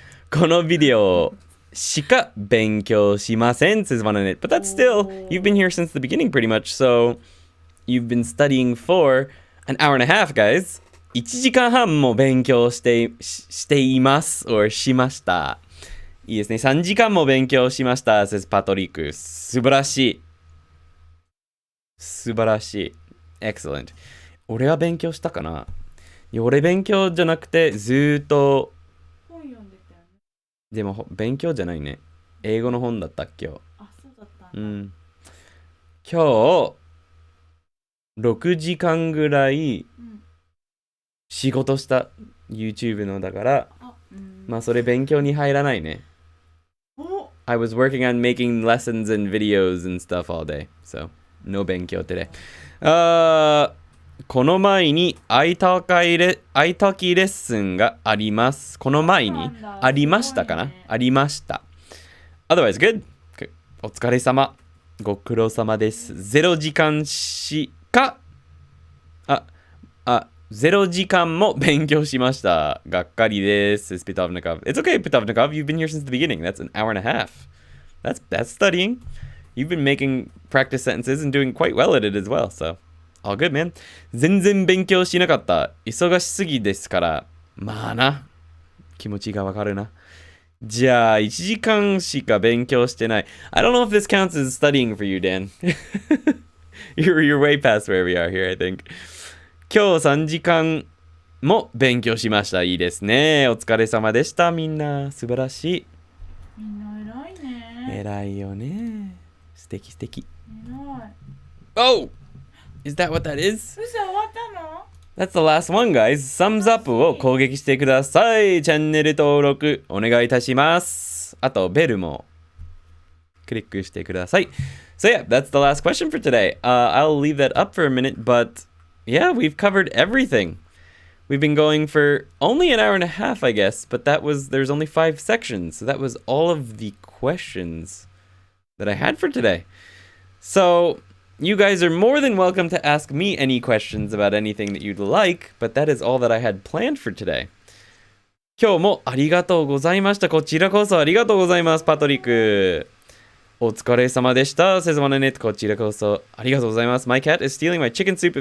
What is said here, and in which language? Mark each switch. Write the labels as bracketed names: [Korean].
[Japanese] このビデオしか勉強しません [English] says one in it. But that's still, you've been here since the beginning pretty much. So you've been studying for an hour and a half, guys. [Japanese] 1時間半も勉強しています or しました。いいですね。 3時間も勉強しました [English] says [Japanese] パトリック。素晴らしい。素晴らしい。 [English] Excellent. [Japanese] 俺は勉強したかな？いや、俺勉強じゃなくてずーっと本読んでたよね。でも勉強じゃないね。英語の本だった今日。あ、そうだったんだ。うん。今日6時間ぐらい仕事した YouTube のだから、まあそれ勉強に入らないね。 [English] I was working on making lessons and videos and stuff all day, so no 勉強 today. [Japanese] この前に愛時レッスンがあります。この前にありましたかな？ありました。 [English] Otherwise, good. [Japanese] お疲れ様。ご苦労様です。 0時間しか、0時間も勉強しました。がっかりです。 [English] It's Pitovnikov. It's okay, Pitovnikov. You've been here since the beginning. That's an hour and a half. That's studying. You've been making practice sentences and doing quite well at it as well, so all good, man. [Japanese] 全然勉強しなかった。忙しすぎですから。まあな。気持ちがわかるな。じゃあ、1時間しか勉強してない。 [English] I don't know if this counts as studying for you, Dan. You're way past where we are here, I think. [Japanese] 今日3時間も勉強しました。いいですね。お疲れ様でした。みんな、素晴らしい。みんな偉いね。偉いよね。素敵素敵。偉い。 [English] Oh! Is that what that is? [Japanese] 嘘、終わったの？ [English] That's the last one, guys. [Japanese] Thumbs up を攻撃してください。チャンネル登録お願いいたします。あと、ベルもクリックしてください。 [English] So yeah, that's the last question for today. I'll leave that up for a minute, but yeah, we've covered everything. We've been going for only an hour and a half, I guess, but there's only 5 sections. So that was all of the questions that I had for today. So you guys are more than welcome to ask me any questions about anything that you'd like, but that is all that I had planned for today. [Japanese] 今日もありがとうございました。こちらこそありがとうございます、パトリック。お疲れ様でした。 [English] says one in it. [Japanese] こちらこそありがとうございます。 [English] My cat is stealing my chicken soup.